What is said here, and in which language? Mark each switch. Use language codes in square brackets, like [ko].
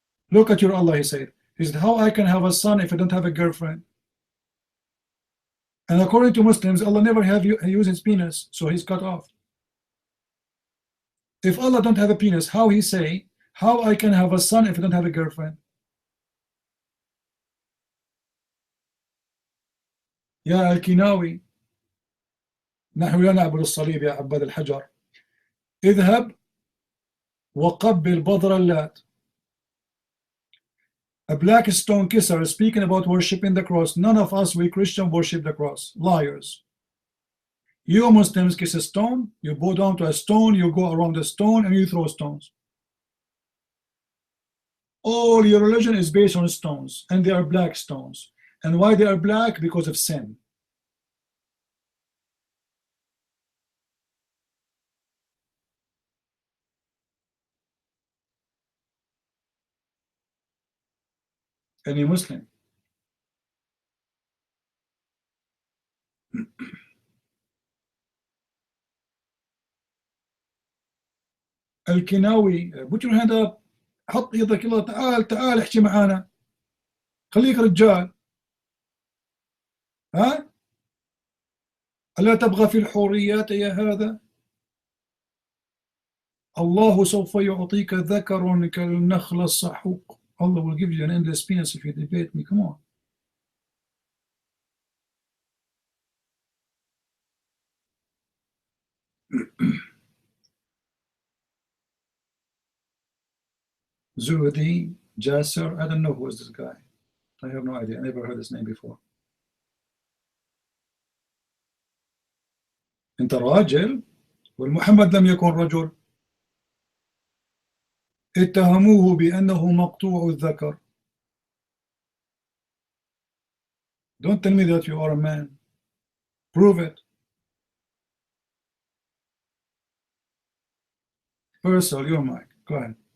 [en] Look at your Allah, he said. He said, how I can have a son if I don't have a girlfriend? And according to Muslims, Allah never have use his penis, so he's cut off. If Allah don't have a penis, how he say, how I can have a son if I don't have a girlfriend? [ar] يا الكناوي نحن لا نعبد الصليب يا عباد الحجر اذهب وقبل بذر اللات. [en] A black stone kisser speaking about worshiping the cross. None of us, we Christians, worship the cross. Liars. You Muslims kiss a stone, you bow down to a stone, you go around the stone and you throw stones. All your religion is based on stones, and they are black stones. And why they are black? Because of sin. Any Muslim. الكناوي, put your hand up. [ar] حط يدك, يلا تعال تعال احكي معانا. خليك رجال. ها؟ ألا تبغى في الحوريات يا هذا؟ الله سوف يعطيك ذكر كالنخل السحوق. [en] Allah will give you an endless penis if you debate me. Come on. Zuhdi Jasser, I don't know who is this guy. I have no idea. I never heard his name before. [ar] أنت راجل والمحمد لم يكن رجل. اتهموه بأنه مقطوع الذكر. [en] Don't tell me that you are a man. Prove it. Faisal, your mic. Go ahead.